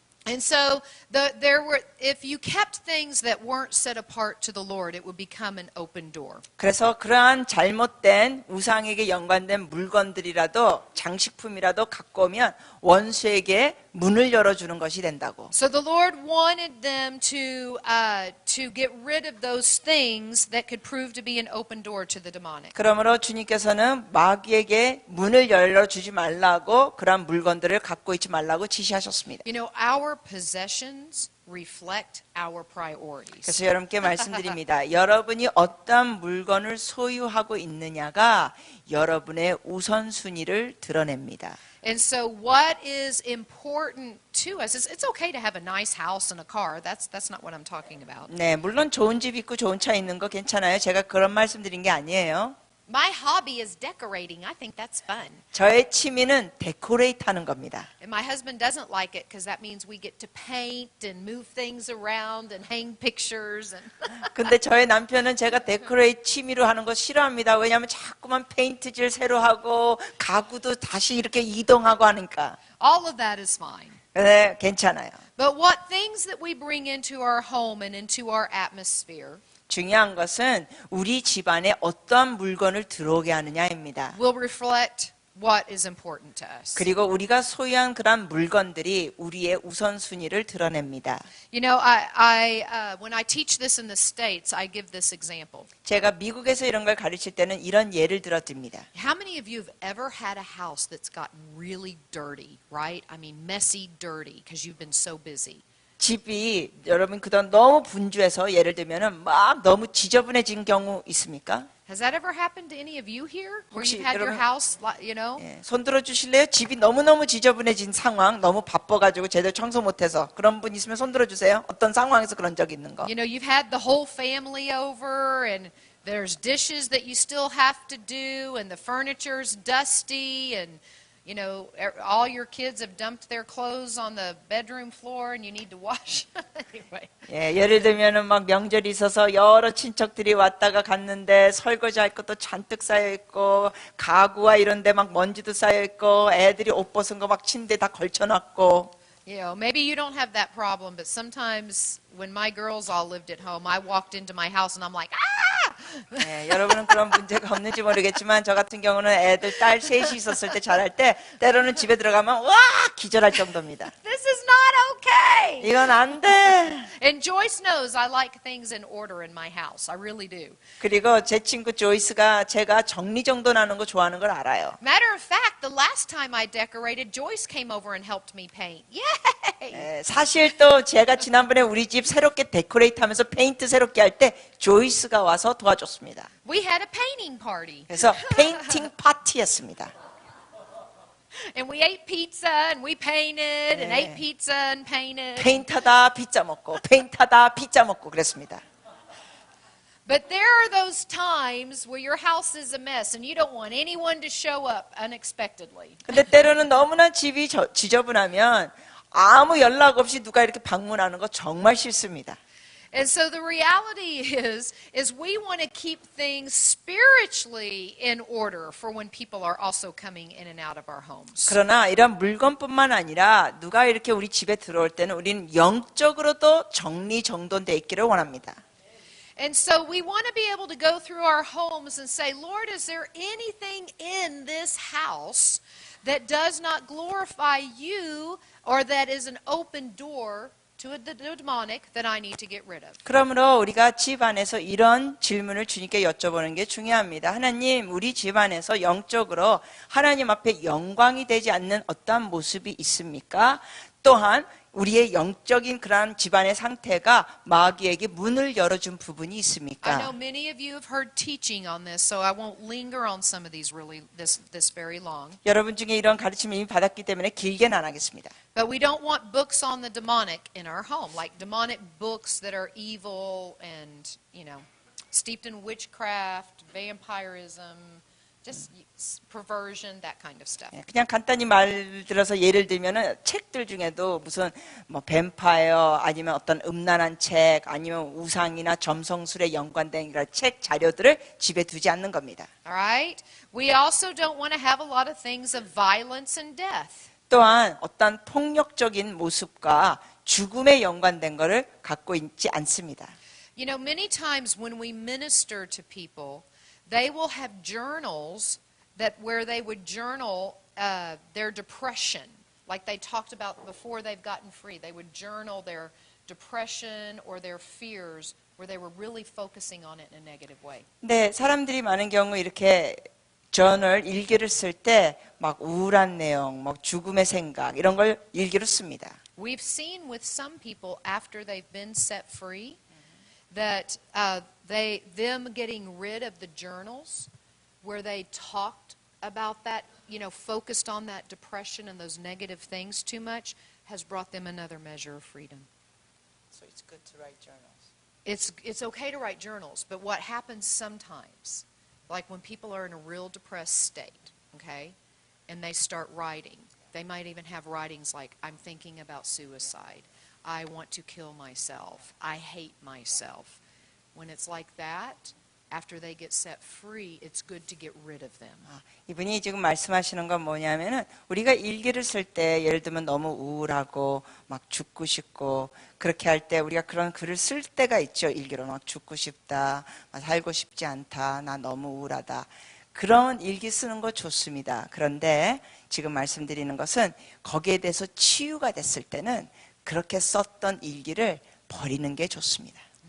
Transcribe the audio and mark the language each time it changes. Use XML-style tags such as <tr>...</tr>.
<en>And so if you kept things that weren't set apart to the Lord, it would become an open door.</en> <ko>그래서 그러한 잘못된 우상에게 연관된 물건들이라도 장식품이라도 갖고 오면 원수에게 문을 열어주는 것이 된다고.</ko> <en>So the Lord wanted them to get rid of those things that could prove to be an open door to the demonic.</en> <ko>그러므로 주님께서는 마귀에게 문을 열어주지 말라고 그러한 물건들을 갖고 있지 말라고 지시하셨습니다.</ko> <en>You know, our possessions reflect our priorities.</en> <ko>그래서 여러분께 말씀드립니다. 여러분이 어떤 물건을 소유하고 있느냐가 여러분의 우선순위를 드러냅니다.</ko> <en>And so what is important to us is it's okay to have a nice house and a car. That's not what I'm talking about.</en> <ko>네, 물론 좋은 집 있고 좋은 차 있는 거 괜찮아요. 제가 그런 말씀드린 게 아니에요.</ko> <en>My hobby is decorating. I think that's fun.</en> <ko>저의 취미는 데코레이트 하는 겁니다.</ko> <en>And my husband doesn't like it because that means we get to paint and move things around and hang pictures and</en> <ko>근데 저의 남편은 제가 데코레이트 취미로 하는 거 싫어합니다. 왜냐하면 자꾸만 페인트질 새로 하고 가구도 다시 이렇게 이동하고 하니까.</ko> <en>all of that is fine.</en> <ko>네, 괜찮아요.</ko> <en>But what things that we bring into our home and into our atmosphere</en> <ko>중요한 것은 우리 집안에 어떠한 물건을 들어오게 하느냐입니다.</ko> <en>will reflect what is important to us.</en> <ko>그리고 우리가 소유한 그런 물건들이 우리의 우선순위를 드러냅니다.</ko> <en>You know, when I teach this in the States, I give this example.</en> <ko>제가 미국에서 이런 걸 가르칠 때는 이런 예를 들어드립니다.</ko> <en>How many of you have ever had a house that's gotten really dirty, right? I mean, messy, dirty, because you've been so busy.</en> <ko>집이 여러분 그동안 너무 분주해서 예를 들면은 막 너무 지저분해진 경우 있습니까?</ko> <en>Has that ever happened to any of you here? Where</en> <ko>혹시</ko> <en>you've had your</en> <ko>여러분-</ko> <en>house, you know?</en> <ko>예, 손 들어 주실래요? 집이 너무너무 지저분해진 상황, 너무 바빠가지고 제대로 청소 못해서 그런 분 있으면 손 들어 주세요. 어떤 상황에서 그런 적 있는 거?</ko> <en>You know, you've had the whole family over and there's dishes that you still have to do and the furniture's dusty and you know, all your kids have dumped their clothes on the bedroom floor and you need to wash. Anyway.</en> <ko>예, 예를 들면은 막 명절이 있어서 여러 친척들이 왔다가 갔는데 설거지할 것도 잔뜩 쌓여 있고 가구와 이런 데 막 먼지도 쌓여 있고 애들이 옷 벗은 거 막 침대에 다 걸쳐놨고</ko> <en>You know, maybe you don't have that problem, but sometimes when my girls all lived at home, I walked into my house and I'm like, ah!</en> <ko>예, 여러분은 그런 문제가 없는지 모르겠지만 저 같은 경우는 애들 딸 셋이 있었을 때 잘할 때 때로는 집에 들어가면 와 기절할 정도입니다.</ko> <en>This is not okay.</en> <ko>이건 안 돼.</ko> <en>And Joyce knows I like things in order in my house. I really do.</en> <ko>그리고 제 친구 조이스가 제가 정리정돈하는 거 좋아하는 걸 알아요.</ko> <en>Matter of fact, the last time I decorated, Joyce came over and helped me paint. Yay!</en> <ko>예, 사실 또 제가 지난번에 우리 집 새롭게 데코레이트 하면서 페인트 새롭게 할 때 조이스가 와서 도와줬습니다.</ko> <en>We had a painting party.</en> <ko>그래서 페인팅 파티였습니다.</ko> <en>And we ate pizza and we painted and</en> <ko>네.</ko> <en>ate pizza and painted.</en> <ko>페인트하다 피자 먹고 페인트하다 피자 먹고 그랬습니다.</ko> <en>But there are those times where your house is a mess and you don't want anyone to show up unexpectedly.</en> <ko>근데 때로는 너무나 집이 지저분하면 아무 연락 없이 누가 이렇게 방문하는 거 정말 싫습니다.</ko> <en>And so the reality is we want to keep things spiritually in order for when people are also coming in and out of our homes.</en> <ko>그러나 이런 물건뿐만 아니라 누가 이렇게 우리 집에 들어올 때는 우리는 영적으로도 정리정돈돼 있기를 원합니다.</ko> <en>And so we want to be able to go through our homes and say, Lord, is there anything in this house that does not glorify you or that is an open door to the demonic that I need to get rid of?</en> <ko>그러므로 우리가 집 안에서 이런 질문을 주님께 여쭤보는 게 중요합니다. 하나님, 우리 집 안에서 영적으로 하나님 앞에 영광이 되지 않는 어떠한 모습이 있습니까? 또한 우리의 영적인 그러한 집안의 상태가 마귀에게 문을 열어준 부분이</ko> <en>I</en> <ko>있습니까?</ko> <en>know many of you have heard teaching on this, so I won't linger on some of these really this very long.</en> <ko>여러분 중에 이런 가르침을 이미 받았기 때문에 길게는 안 하겠습니다.</ko> <en>But we don't want books on the demonic in our home, like demonic books that are evil and, you know, steeped in witchcraft, vampirism, just perversion, that kind of stuff.</en> <ko>그냥 간단히 말 들어서 예를 들면은 책들 중에도 무슨 뭐 뱀파이어 아니면 어떤 음란한 책 아니면 우상이나 점성술에 연관된 그런 책 자료들을 집에 두지 않는 겁니다.</ko> <en>All right? We also don't want to have a lot of things of violence and death.</en> <ko>또한 어떤 폭력적인 모습과 죽음에 연관된 것을 갖고 있지 않습니다.</ko> <en>You know, many times when we minister to people, they will have journals that where they would journal their depression, like they talked about before they've gotten free. They would journal their depression or their fears where they were really focusing on it in a negative way.</en> <ko>네, 사람들이 많은 경우 이렇게 저널 일기를 쓸 때 막 우울한 내용, 막 죽음의 생각 이런 걸 일기로 씁니다.</ko> <en>We've seen with some people after they've been set free that them getting rid of the journals where they talked about that, you know, focused on that depression and those negative things too much has brought them another measure of freedom. So it's good to write journals. It's okay to write journals, but what happens sometimes, like when people are in a real depressed state, okay, and they start writing, they might even have writings like, I'm thinking about suicide, I want to kill myself, I hate myself. When it's like that, after they get set free, it's good to get rid of them.</en> <ko>이분이 지금 말씀하시는 건 뭐냐면은 우리가 일기를 쓸 때 예를 들면 너무 우울하고 막 죽고 싶고 그렇게 할 때 우리가 그런 글을 쓸 때가 있죠. 일기로 막 죽고 싶다, 막 살고 싶지 않다, 나 너무 우울하다. 그런 일기 쓰는 거 좋습니다. 그런데 지금 말씀드리는 것은 거기에 대해서 치유가 됐을 때는 그렇게 썼던 일기를 버리는 게 좋습니다.</ko>